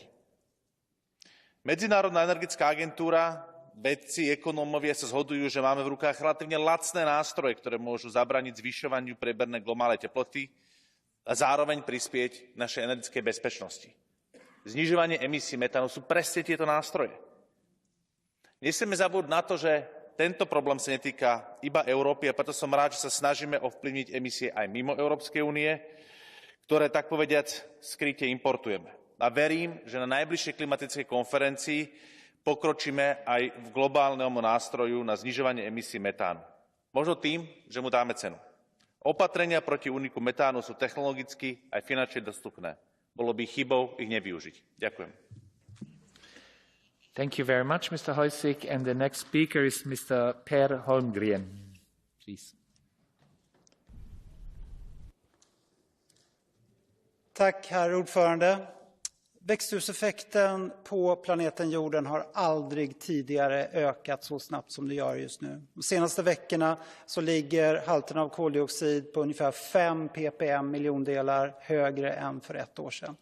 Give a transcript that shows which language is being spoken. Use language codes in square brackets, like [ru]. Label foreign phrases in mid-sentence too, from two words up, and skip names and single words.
[sk] Medzinárodná energetická agentúra, vedci, ekonómovia sa zhodujú, že máme v rukách relatívne lacné nástroje, ktoré môžu zabrániť zvyšovaniu priemernej globálnej teploty a zároveň prispieť k našej energetickej bezpečnosti. Znižovanie emisí metánu sú presne tieto nástroje. Nesmieme zabúdať na to, že tento problém sa netýka iba Európy a preto som rád, že sa snažíme ovplyvniť emisie aj mimo Európskej únie, ktoré, tak povediac, skryte importujeme. A verím, že na najbližšej klimatickej konferencii pokročíme aj v globálnom nástroju na znižovanie emisí metánu. Možno tým, že mu dáme cenu. Opatrenia proti úniku metánu sú technologicky aj finančne dostupné. Bolo by chybou ich nevyužiť. Ďakujem. [en] Thank you very much, Mr. Hojsík. And the next speaker is Mr. Per Holmgren. Please. [sv] Tack, herr ordförande. Växthuseffekten på planeten jorden har aldrig tidigare ökat så snabbt som det gör just nu. De senaste veckorna så ligger halten av koldioxid på ungefär 5 ppm miljondelar högre än för ett år sedan.